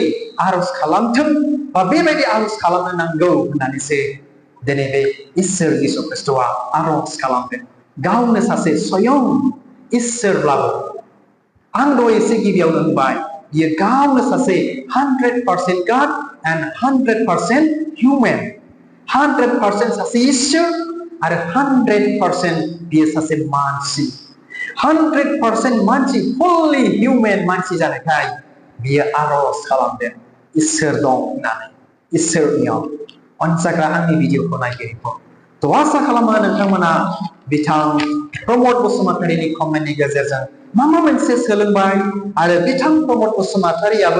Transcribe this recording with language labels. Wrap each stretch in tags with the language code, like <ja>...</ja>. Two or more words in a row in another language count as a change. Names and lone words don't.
<brx>आर'ज खालामथों बा बेबायदि आर'ज खालामनो नांगौ होननानैसो दिनै बे इसोर जिसु ख्रिस्ट'आ आर'ज खालामदों गावनो सासे स्वयं इसोरब्लाबो आं दहाय एसे गिबियावनो होनबाय बियो गावनो सासे</brx> <en>100% God and 100% human</en> <brx>100% सासे इसोर आरो 100% बियो सासे मानसि 100% मानसि</brx> <en>fully human</en> <brx>मानसि जानायखाय बियो आर'ज खालामदों इसोर दं होननानै इसोरनियाव अनसाग्रा आंनि भिडिअखौ नायगिरिफोर थ' आसा खालामो नोंथांमोना बिथां प्रमद बसुमतारीनि कमेन्टनि गेजेरजों माबा मोनसे सोलोंबाय आरो बिथां प्रमद बसुमतारीयाबो</brx>